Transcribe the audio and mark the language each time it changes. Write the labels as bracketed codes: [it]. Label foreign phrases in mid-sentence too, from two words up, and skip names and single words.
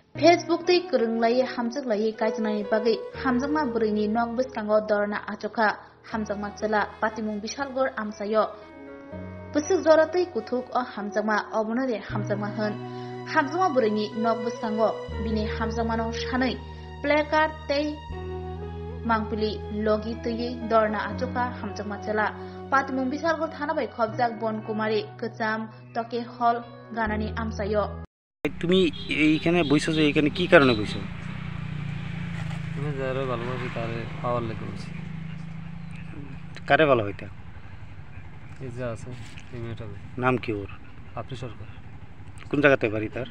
[trp] Facebook tei kurunglai hamjaklai kaijnani bagai hamjakma burini nok biskango dorna achoka hamjakma chela patimung bishalgor amsayo busuk joratei kuthuk o hamjakma obonore hamjakma hun hamjakma burini nok biskango bini hamjakmano shanai placard tei mangpili logi tei dorna achoka hamjakma chela patimung bishalgor thana bai khobjak bon kumari kacham toke hall ganani amsayo [bn] তুমি এইখানে বইছো যে এখানে কি কারণে বইছো? তুমি যারা ভালোবাসি তারে পাওয়ার লেগে বইছি। কারে ভালো হইতা? এই যে আছে এই মেয়েটা। নাম কি ওর? আপনি সরকার। কোন জায়গাতে বাড়ি তার?